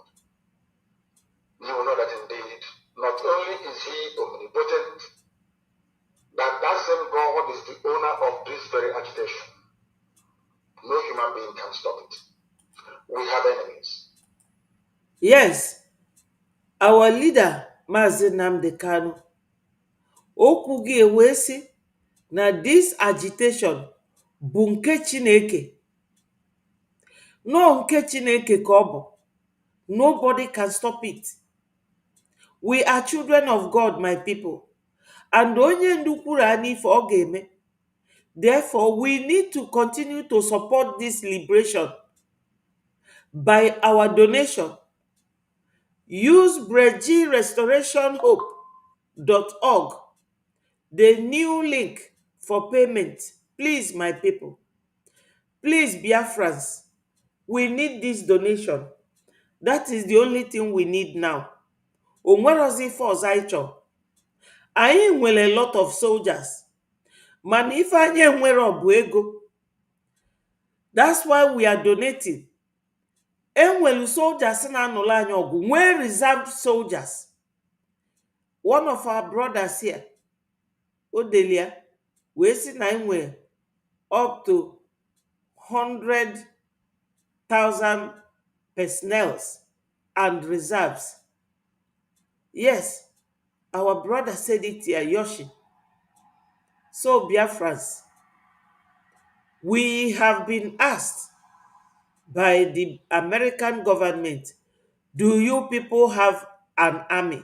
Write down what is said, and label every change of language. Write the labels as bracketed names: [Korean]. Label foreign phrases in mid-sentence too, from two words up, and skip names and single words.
[English] You will know that indeed, not only is he omnipotent, but that same God is the owner of this very agitation. No human being can stop it. We have enemies. Yes, our leader, [Igbo] Mazi Nnamdi Kanu, okwu gị wee sị na [English] this agitation [Igbo] bụ nke Chineke. No nke Chineke ka ọ bụ. [English] Nobody can stop it. We are children of God, my people. [Igbo] And onye ndu kwuru anyị ife ọ ga-eme. [English] Therefore, we need to continue to support this liberation by our donation. Use bregirestorationhope.org, the new link for payment. Please, my people. Please, Biafrans, we need this donation. That is the only thing we need now. [Igbo] Onwerozi ife ọzọ anyị chọrọ. Anyị nwere [English] a lot of soldiers. [Igbo] Mana ife anyị enwero bụ ego. [English] That's why we are donating. [Igbo] Enwelu soldiers na-anụrụ anyị ọgụ, nwee [English] reserved soldiers. One of our brothers here, [Igbo] Odelia, wee sị na enwe [English] up to 100,000 personnel and reserves. Yes, our brother said it here, Yoshi. So, Biafrans, we have been asked by the American government, do you people have an army?